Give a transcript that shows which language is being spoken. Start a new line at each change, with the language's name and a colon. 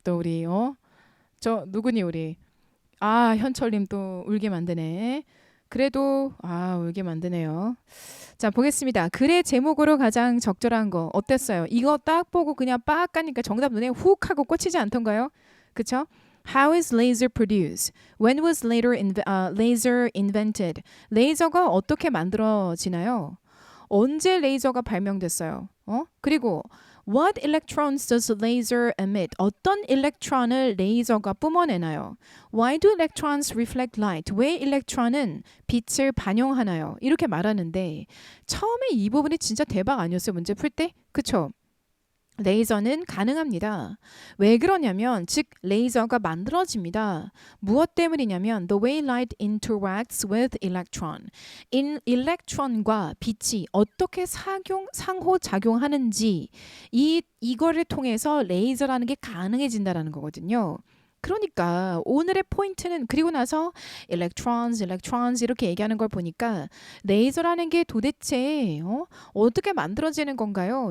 Korean: 또 우리, 누구니, 우리. 아, 현철님 또 울게 만드네. 그래도 울게 만드네요. 자, 보겠습니다. 글의 제목으로 가장 적절한 거 어땠어요? 이거 딱 보고 그냥 빡 가니까 정답 눈에 훅 하고 꽂히지 않던가요? 그쵸?
English: How is laser produced? When was laser invented?
Korean: 레이저가 어떻게 만들어지나요? 언제 레이저가 발명됐어요? 그리고
English: What electrons does laser emit?
Korean: 어떤 일렉트론을 레이저가 뿜어내나요?
English: Why do electrons reflect light?
Korean: 왜 일렉트론은 빛을 반영하나요? 이렇게 말하는데 처음에 이 부분이 진짜 대박 아니었어요? 문제 풀 때? 그쵸? 레이저는 가능합니다. 왜 그러냐면 즉 레이저가 만들어집니다. 무엇 때문이냐면
English: the way light interacts with electron.
Korean: 일렉트론과 빛이 어떻게 상호작용하는지 이거를 통해서 레이저라는 게 가능해진다라는 거거든요. 그러니까 오늘의 포인트는 그리고 나서 electrons 이렇게 얘기하는 걸 보니까 레이저라는 게 도대체 어떻게 만들어지는 건가요?